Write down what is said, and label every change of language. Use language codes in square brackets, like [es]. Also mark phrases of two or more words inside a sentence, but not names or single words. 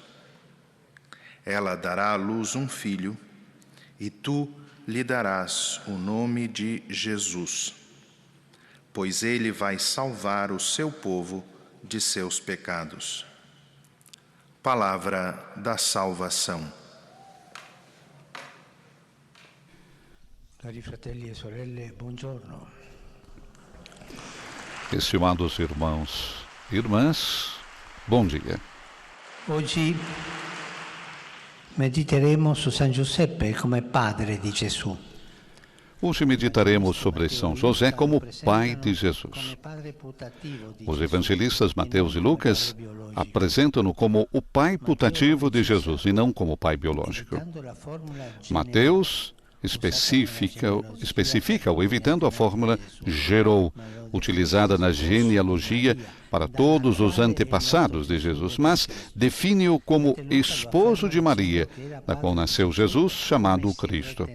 [pt] Ela dará à luz um filho, e tu lhe darás o nome de Jesus, pois ele vai salvar o seu povo de seus pecados. Palavra da salvação. [it] Cari fratelli e sorelle, buongiorno. [pt] Estimados irmãos e irmãs, bom dia. [it] Oggi mediteremo su San Giuseppe come padre di Gesù. [pt] Hoje meditaremos sobre São José como pai de Jesus. Os evangelistas Mateus e Lucas apresentam-no como o pai putativo de Jesus e não como pai biológico. Mateus especifica-o evitando a fórmula gerou, utilizada na genealogia para todos os antepassados de Jesus, mas define-o como esposo de Maria, da qual nasceu Jesus, chamado Cristo.